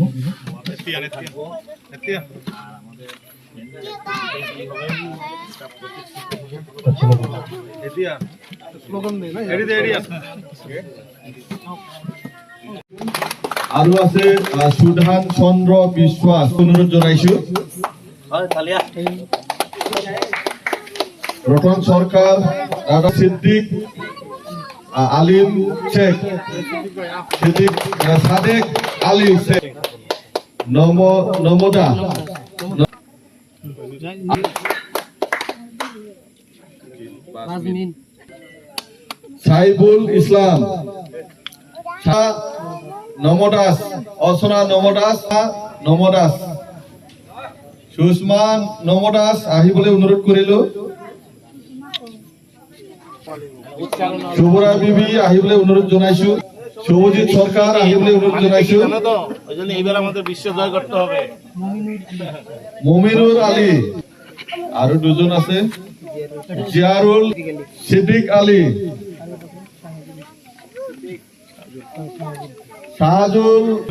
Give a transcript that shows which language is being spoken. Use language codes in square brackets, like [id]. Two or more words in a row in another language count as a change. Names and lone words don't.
[as] আৰু আছে সুধান চন্দ্ৰ বিশ্বাস, অনুৰোধ জনাইছো। ৰতন চৰকাৰ, দাদা সিদ্দিক, আলিম শেখ, সিদ্দিক সাদেক আলী শেখ, নমদা সাইফুল ইসলাম, নমদাস, অর্চনা নমদাস, নমদাস, সুষমা নমদাস আহিবলৈ অনুৰোধ কৰিলো। শুভৰা বিবি আহিবলৈ অনুৰোধ জনাইছো। শুভজিৎ সরকার আহিবলৈ অনুৰোধ জনাইছো। [bn] এইবার আমাদের বিশ্ব জয় করতে হবে। [as] মমিনুর আলী আৰু দুজন আছে, জিয়াৰুল সিদ্দিক আলী, শাহজুল,